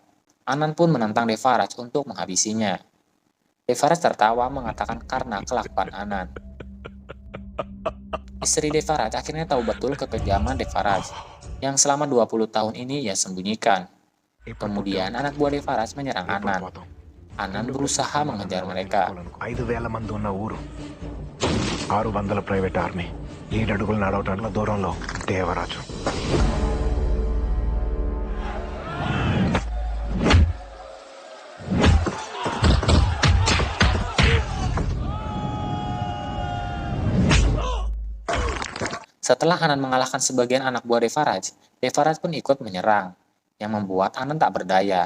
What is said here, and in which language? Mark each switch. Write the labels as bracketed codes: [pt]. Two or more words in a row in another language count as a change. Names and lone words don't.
[id] Anan pun menentang Devaraj untuk menghabisinya. Devaraj tertawa mengatakan karena kelakuan Anan. Istri Devaraj akhirnya tahu betul kekejaman Devaraj, yang selama 20 tahun ini ia sembunyikan. Kemudian anak buah Devaraj menyerang Anan. Anan berusaha mengejar mereka. [te] 5,000 మంది ఉన్న ఊరు 600 [en] private army [te] 7 అడుగులు నడవటానికి దూరంలో దేవరాజు [id] Setelah Anan mengalahkan sebagian anak buah Devaraj, Devaraj pun ikut menyerang, yang membuat Anan tak berdaya.